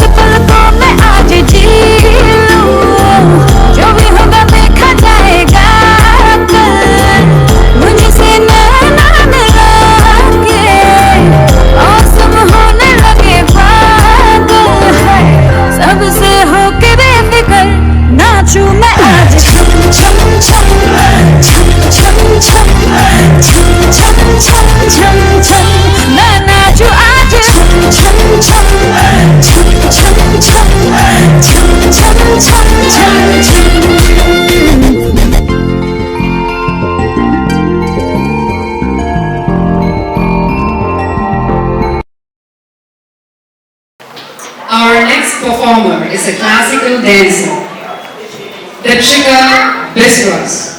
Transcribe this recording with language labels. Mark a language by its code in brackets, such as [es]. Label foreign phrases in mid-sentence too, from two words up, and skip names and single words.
[hi] पल को मैं आज जी लूं जो भी होगा देखा जाएगा कल मुझसे नैना मिला के औसम होने लगे पागल सबसे होके बेफिक्र नाचूं मैं आज छम छम छम छम छम छम छम छम छम छम छम मैं नाचूं आज छम छम छम छम छम छम छम छम छम छम छम [en] Our next performer is a classical dancer, Deepshika Biswas.